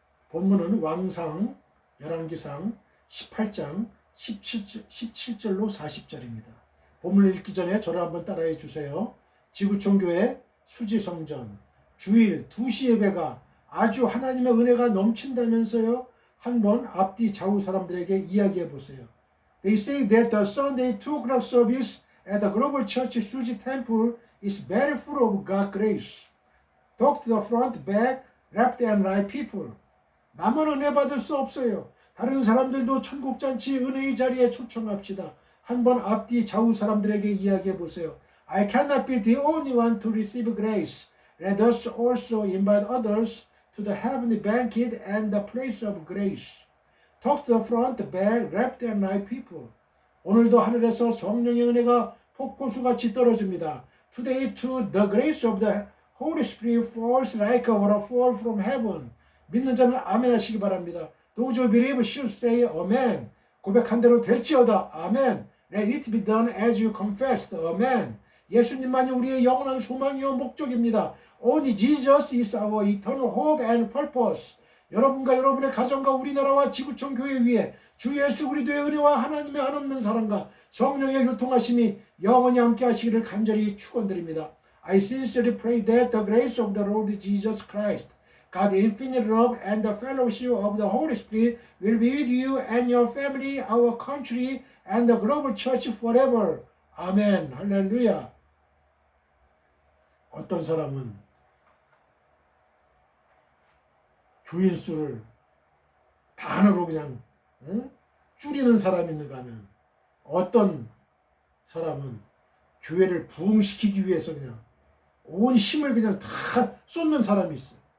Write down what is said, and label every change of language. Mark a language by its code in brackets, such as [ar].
[ko] 본문은 왕상 열왕기상 18장 17절로 40절입니다. 본문을 읽기 전에 저를 한번 따라해 주세요. 지구촌교회 수지성전 주일 2시 예배가 아주 하나님의 은혜가 넘친다면서요. 한번 앞뒤 좌우 사람들에게 이야기해 보세요. [en] They say that the Sunday 2 o'clock service at the Global Church Suji Temple is very full of God's grace. Talk to the front, back, left and right people. [ko] 나만 은혜 받을 수 없어요. 다른 사람들도 천국잔치 은혜의 자리에 초청합시다. 한번 앞뒤 좌우 사람들에게 이야기해 보세요. [en] I cannot be the only one to receive grace. Let us also invite others to the heavenly banquet and the place of grace. Talk to the front, back, left and right people. [ko] 오늘도 하늘에서 성령의 은혜가 폭포수같이 떨어집니다. [en] Today too the grace of the Holy Spirit falls like a waterfall from heaven. [ko] 믿는 자는 아멘 하시기 바랍니다. [en] Those who believe should say amen. [ko] 고백한 대로 될지어다. 아멘. [en] Let it be done as you confessed. [ko] 아멘. 예수님만이 우리의 영원한 소망이요 목적입니다. [en] Only Jesus is our eternal hope and purpose. [ko] 여러분과 여러분의 가정과 우리나라와 지구촌 교회 위에 주 예수 그리스도의 은혜와 하나님의 한없는 사랑과 성령의 교통하심이 영원히 함께 하시기를 간절히 축원드립니다. [en] I sincerely pray that the grace of the Lord Jesus Christ, God's infinite love and the fellowship of the Holy Spirit will be with you and your family, our country, and the global church forever. [ko] 아멘. 할렐루야. 어떤 사람은 교인 수를 반으로 그냥 줄이는 사람이 있는가 하면 어떤 사람은 교회를 부흥시키기 위해서 그냥 온 힘을 그냥 다 쏟는 사람이 있어요.